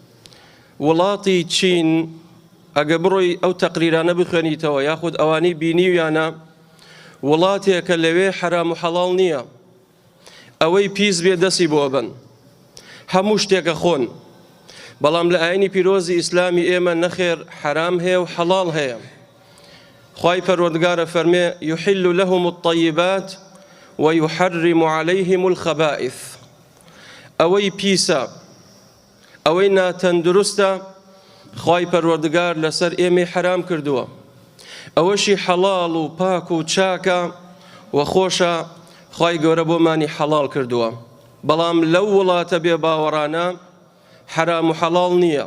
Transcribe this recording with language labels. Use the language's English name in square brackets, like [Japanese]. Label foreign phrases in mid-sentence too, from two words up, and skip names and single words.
[Central Kurdish] وڵاتی چین ئەگە بڕۆی ئەو تەقریرانە بخوێنیتەوە یاخود ئەوانەی بینیویانە، وڵاتێکە لەوێ حرام و حەڵاڵ نییە. ئەوەی پیس بێ دەستی بۆ بن، هەموو شتێکە خۆن. بەڵام لە ئاینی پیرۆزی ئیسلامی ئێمە نەخێر حرام هەیە و حەڵاڵ هەیە. خوای پەروەردگارە فەرمێ [Arabic] یحل لهم الطیبات ويحرم عليهم الخبائث. [Central Kurdish] ئەوەی پیسە، ئەوەی ناتەندروستە، خوای پەروەردگار لەسەر ئێمەی حرام کردووە. ئەوەشی حەڵاڵ و پاک و چاکە و خۆشە، خوای گەورە بۆمانی حەڵاڵ کردووە. بەڵام لەو وڵاتە بێ باوەڕانە حرام و حەڵاڵ نییە.